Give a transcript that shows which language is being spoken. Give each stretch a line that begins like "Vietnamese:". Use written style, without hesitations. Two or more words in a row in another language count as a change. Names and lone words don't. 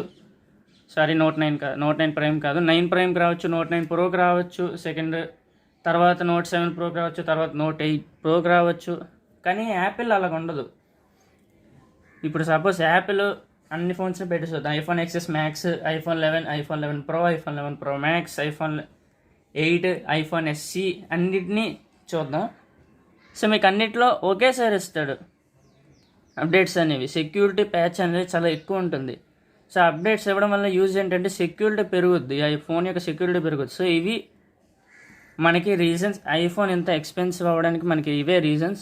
Telugu: Note 9 Prime కాదు, 9 Primeకి రావచ్చు, Note 9 Proకి రావచ్చు, తర్వాత Note 7 Proకి రావచ్చు, తర్వాత Note 8 Proకి రావచ్చు. కానీ యాపిల్ అలాగ ఉండదు. ఇప్పుడు సపోజ్ యాపిల్ అన్ని ఫోన్స్ని పెట్టేస్తుంది. ఐఫోన్ XS Max, iPhone 11, iPhone 11 Pro, iPhone 11 Pro Max, iPhone 8, iPhone SE అన్నిటినీ చూద్దాం. సో మీకు అన్నిట్లో ఒకేసారి ఇస్తాడు అప్డేట్స్ అనేవి.
English: security patch
Telugu: అనేది చాలా ఎక్కువ ఉంటుంది.
English: so updates
Telugu: ఇవ్వడం వల్ల యూజ్ ఏంటంటే సెక్యూరిటీ పెరుగుద్ది, ఈ ఫోన్ యొక్క సెక్యూరిటీ పెరుగుద్ది. సో ఇవి మనకి రీజన్స్ ఐఫోన్ ఇంత ఎక్స్పెన్సివ్ అవ్వడానికి మనకి ఇవే రీజన్స్.